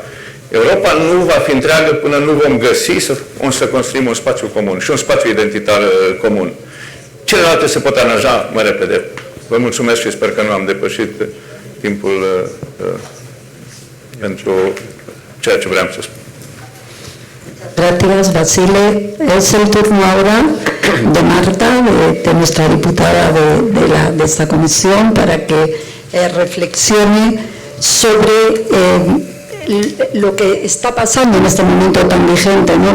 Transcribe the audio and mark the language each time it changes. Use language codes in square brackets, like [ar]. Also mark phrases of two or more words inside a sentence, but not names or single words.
[ro] Europa nu va fi întreagă până nu vom găsi să construim un spațiu comun și un spațiu identitar comun. Celelalte se pot aranja mai repede. Vă mulțumesc și sper că nu am depășit timpul pentru ceea ce vreau să spun. [es] Gracias, Basile. Es el turno ahora de Marta, de nuestra diputada de esta comisión, para que reflexione sobre lo que está pasando en este momento tan vigente, ¿no?